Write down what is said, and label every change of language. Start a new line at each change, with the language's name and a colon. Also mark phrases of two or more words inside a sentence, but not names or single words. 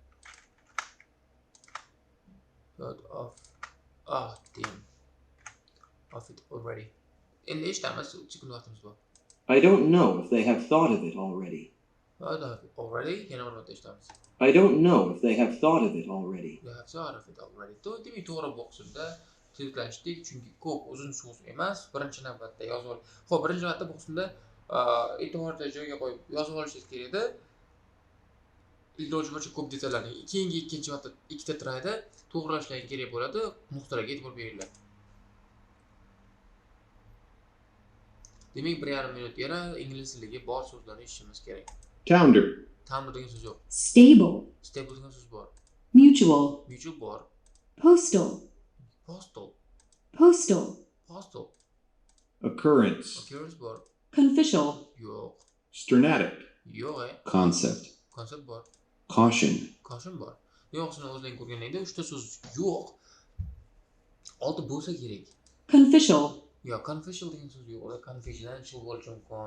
English: Thought of damn. Of it already.
Uzbek: Endi eshitamiz, chiqin vaqtimiz bor.
English: I don't know if they have thought of it already. Thought of it already?
Uzbek: Yana bir marta eshitamiz.
English: I don't know if they have thought of it already. They have thought of it already.
Uzbek: Demak, to'g'ri boksida tezlashdik, chunki ko'p uzun so'z emas. Birinchi navbatda yozib ol. Xo'p, birinchi navbatda boksida e'tiborda joyga qo'yib yozib olishingiz kerak edi. Iloji boricha ko'p detallarni keyingi ikkinchi marta ikkita trayda to'g'rilashlar kerak bo'ladi. Nuqtalarga e'tibor beringlar. Demak, 1,5 minut yana ingliz tiliga bor so'zlarni eshitishimiz kerak.
English: Tounder.
Uzbek: Tounder degan so'z yo'q.
English: Stable.
Uzbek: Stable degan so'z bor.
English: Mutual.
Uzbek: Mutual bor.
English: Postal. Postal. Postal. Postal. Occurrence.
Uzbek: Occurrence bor.
English: Conficial.
Uzbek: Yo'q.
English: Sternatic.
Uzbek: Yo'q.
English: Concept.
Uzbek: Concept bor.
English: Caution.
Uzbek: Caution bor. Yo'qsini o'zing ko'rganingda 3 ta so'z yo'q. Olti bo'lsa kerak.
English: Conficial.
Uzbek: Yo, confidential degan so'z yo'q. Ular confidential bo'lishi mumkin.